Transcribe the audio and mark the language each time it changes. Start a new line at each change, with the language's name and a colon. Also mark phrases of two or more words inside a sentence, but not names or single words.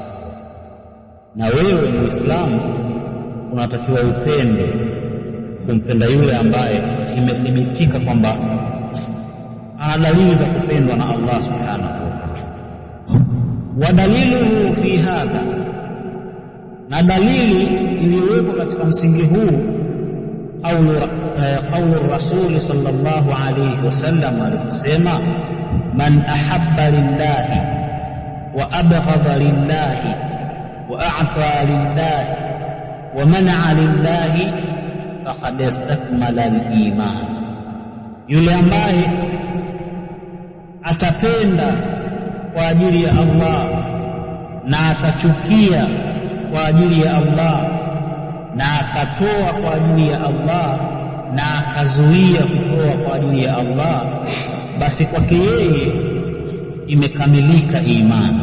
Swahili: Na wewe Muislamu unatakiwa upende kumpenda yule ambaye imethibitika kwamba ana dalili za kupendwa na Allah
Arabic: سبحانه وتعالى. ودليله في هذا,
Swahili: na dalili iliyowekwa katika msingi huu
Arabic: قول الرسول صلى الله عليه وسلم
Swahili: alisema,
Arabic: من أحب لله وأبغض لله وأعطى لله ومنع لله فقد استكمل الإيمان.
Swahili: Yule ambaye atapenda kwa ajili ya Allah na atachukia kwa ajili ya Allah na akatoa kwa ajili ya Allah na akazuia kutoa kwa ajili ya Allah, basi kwake yeye imekamilika imani.